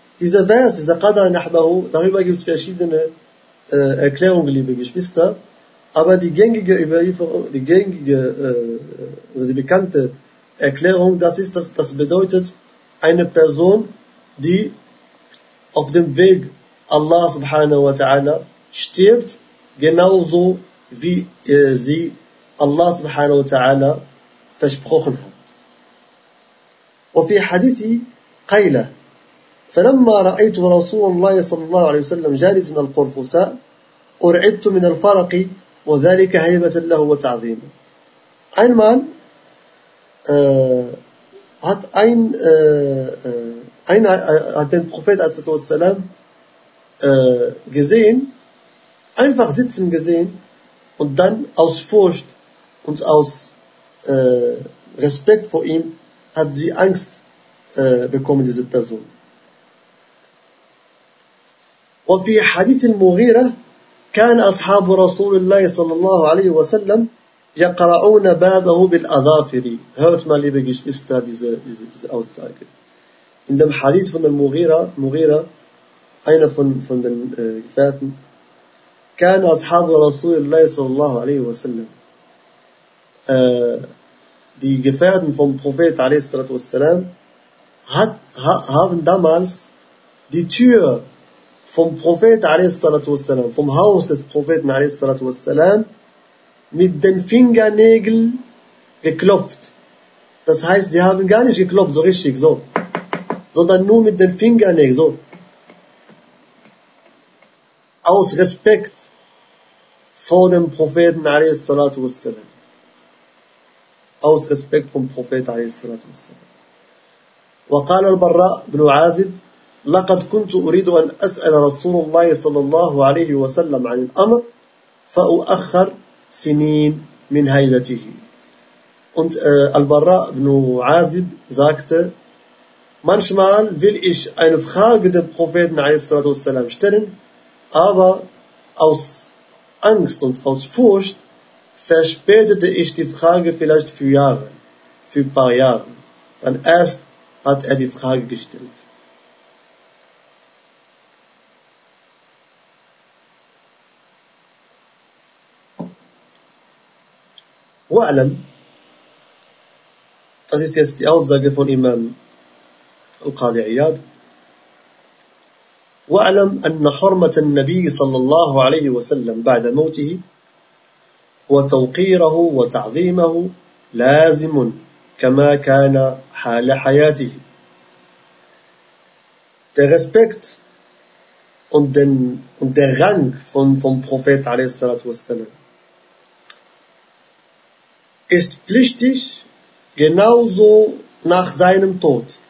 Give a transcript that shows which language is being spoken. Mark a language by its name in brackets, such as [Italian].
[German] Dieser Vers, dieser Qadar Nahbahu, darüber gibt es verschiedene Erklärungen, liebe Geschwister, aber die gängige Überlieferung, die gängige, also die bekannte Erklärung, das bedeutet, eine Person, die auf dem Weg Allah [Arabic] subhanahu wa ta'ala [German] stirbt, genauso wie sie Allah subhanahu wa ta'ala versprochen hat. [Arabic] Und في حديث قيلة فلما رأيت رسول الله صلى الله عليه وسلم جالسا القرفصاء أرعدت من الفرق وذلك هيبة له وتعظيما. [German] Einmal hat den Prophet والسلام, gesehen, einfach sitzen gesehen und dann aus Furcht und aus Respekt vor ihm hat sie Angst bekommen, diese Person. [Arabic] وفي حديث المغيرة كان أصحاب رسول الله صلى الله عليه وسلم يقرؤون بابه بالأظافر. [German] Hört mal, liebe Geschwister, diese Aussage. In dem Hadith von der Mughira, einer von den Gefährten, [Arabic] كان أصحاب رسول الله صلى الله عليه وسلم. [German] Die Gefährten vom Prophet [Arabic] عليه الصلاة والسلام [German] haben damals die Tür vom Prophet والسلام, vom Haus des Propheten والسلام, mit den Fingernägeln geklopft. Das heißt, sie haben gar nicht geklopft, so richtig, so. Sondern nur mit den Fingernägeln, so. Aus Respekt vor dem Propheten والسلام. Aus Respekt vom Prophet والسلام. [Arabic] وقال البراء بن عازب لقد كنت أريد أن أسأل رسول الله صلى الله عليه وسلم عن الأمر فأؤخر سنين من هيبته. [German] Und Al-Barra ibn Azib sagte, manchmal will ich eine Frage dem Propheten والسلام, stellen, aber aus Angst und aus Furcht verspätete ich die Frage vielleicht für Jahre, für ein paar Jahre. Dann erst hat er die Frage gestellt. [Arabic] واعلم, [German] das ist jetzt die Aussage von Imam Al-Qadi Iyad, [Arabic] واعلم أن حرمة النبي صلى الله عليه وسلم بعد موته وتوقيره وتعظيمه لازم كما كان حال حياته. [German] Der Respekt und der Rang vom Prophet [Arabic] عليه الصلاة والسلام [German] ist pflichtig genauso nach seinem Tod.